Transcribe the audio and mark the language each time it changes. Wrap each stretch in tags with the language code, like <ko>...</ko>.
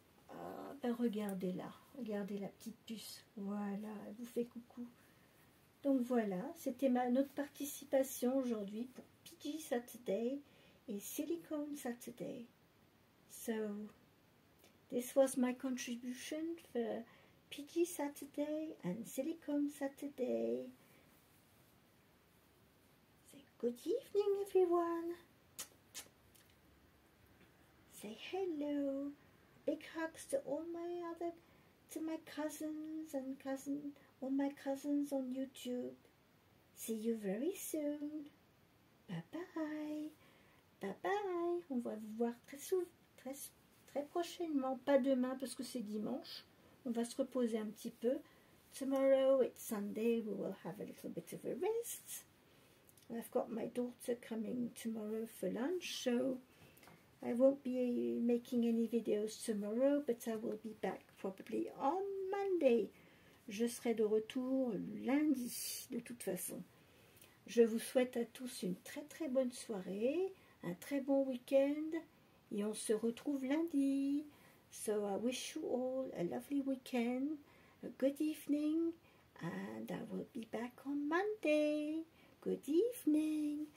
<fr>Ah, ben regardez là. Regardez la petite puce. Voilà, elle vous fait coucou. Donc voilà, c'était notre participation aujourd'hui pour PG Saturday et Silicone Saturday.</fr> <en>So, this was my contribution for PG Saturday and Silicone Saturday. Good evening, everyone. Say hello. Big hugs to all my cousins and all my cousins on YouTube. See you very soon. Bye bye. Bye bye.</en> <fr>On va vous voir très prochainement. Pas demain parce que c'est dimanche. On va se reposer un petit peu.</fr> <en>Tomorrow it's Sunday. We will have a little bit of a rest. I've got my daughter coming tomorrow for lunch, so I won't be making any videos tomorrow, but I will be back probably on Monday.</en> <fr>Je serai de retour lundi, de toute façon. Je vous souhaite à tous une très bonne soirée, un très bon week-end, et on se retrouve lundi.</fr> <en>So I wish you all a lovely weekend, a good evening, and I will be back on Monday. Good evening.</en>